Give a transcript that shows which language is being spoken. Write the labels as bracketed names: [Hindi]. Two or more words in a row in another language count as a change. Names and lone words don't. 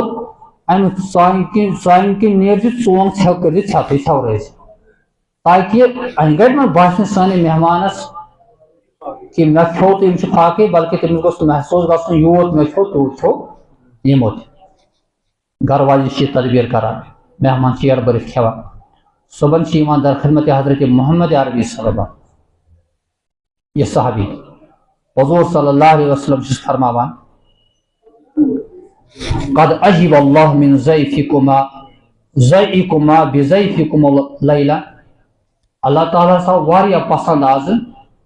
[Kashmiri] امہِ سانہِ کِنۍ نیرزِ ژون ژھٮ۪و کٔرزِ ژھٮ۪تٕے ژھٮ۪ورٲزِ تاکہ انہِ گٹہِ ما باسہِ نہٕ سٲنِس مہمانس کہ مےٚ کھیوٚو تہٕ یِم چھِ فاقے بلکہ تٔمِس گوٚژھ محسوٗس گژھُن یوٗت مےٚ کھیوٚو تیوٗت کھیوٚو یِمو تہِ گرٕ واجن چھِ یہِ تدبیٖر کران مہمان چھِ یڑ بٔرِتھ کھٮ۪وان صبحن چھِ یِوان در خدمت حضرت محمد عربی [Arabic] صلی اللہ [Kashmiri] یہ صحابی حضور [Arabic] صلی اللہ علیہ وسلم [Kashmiri] چھُس فرماوان [Arabic] قد عجب اللہ من ضیفکما بضیفکم اللیلہ [Kashmiri] اللہ تعالیٰ سا واریاہ پسند آز